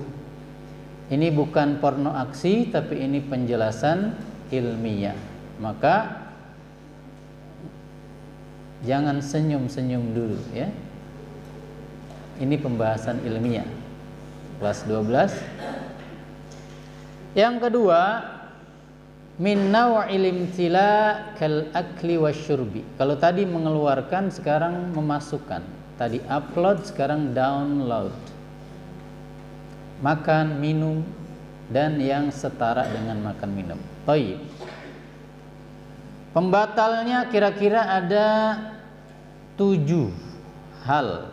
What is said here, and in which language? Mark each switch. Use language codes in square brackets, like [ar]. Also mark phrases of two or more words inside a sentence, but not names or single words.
[id] Ini bukan porno aksi, tapi ini penjelasan ilmiah. Maka jangan senyum-senyum dulu ya. Ini pembahasan ilmiah kelas 12. Yang kedua, [ar] من نوع الامتلاء كالأكل والشرب. [id] Kalau tadi mengeluarkan, sekarang memasukkan. Tadi upload, sekarang download. Makan, minum, dan yang setara dengan makan minum. Baik. Pembatalnya kira-kira ada 7 hal.